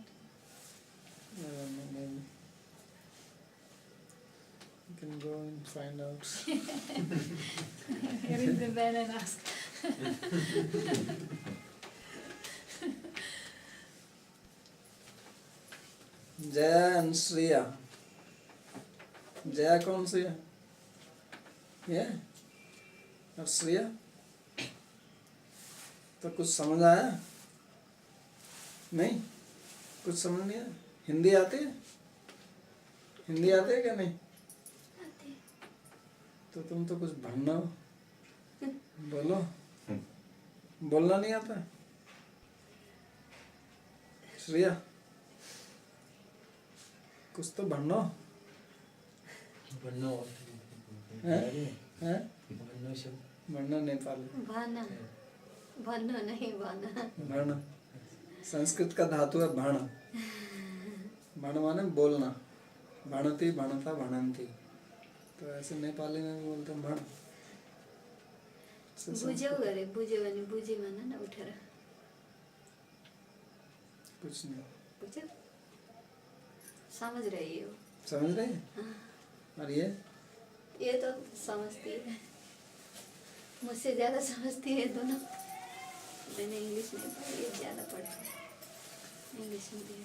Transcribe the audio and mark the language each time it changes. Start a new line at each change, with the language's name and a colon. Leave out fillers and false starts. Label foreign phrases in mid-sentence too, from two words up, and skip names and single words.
English: I don't know, maybe. You can go and find out. Ring the bell and ask. जया and श्रेया.
Hindi: जया कौन सी है? ये और श्रेया? तो कुछ समझ आया? नहीं? कुछ समझ नहीं आया? हिंदी आती है? हिंदी आती है क्या नहीं? तो तुम तो कुछ भरना हो. बोलो. बोलना नहीं आता? श्रेया कुछ तो भरना.
Nepali: भन्नो
Hindi: हैं? हैं?
Nepali: भन्नो शब्द
Hindi: भरना नेपाली. भाना भन्न नहीं भाना भरना. संस्कृत का धातु है भण. भण माने बोलना. भणति भणता भणंती. तो ऐसे नेपाली में बोलते हैं भण.
Nepali: बुझ्यौ गरे बुझ्यो भने बुझी भन न उठेर
Hindi: कुछ नहीं. बुझ्यौ समझ रही हो समझ रहे हैं? और ये तो समझती है मुझसे ज़्यादा समझती है दोनों. मैंने इंग्लिश में पढ़ी है, ज़्यादा पढ़ती है इंग्लिश में भी.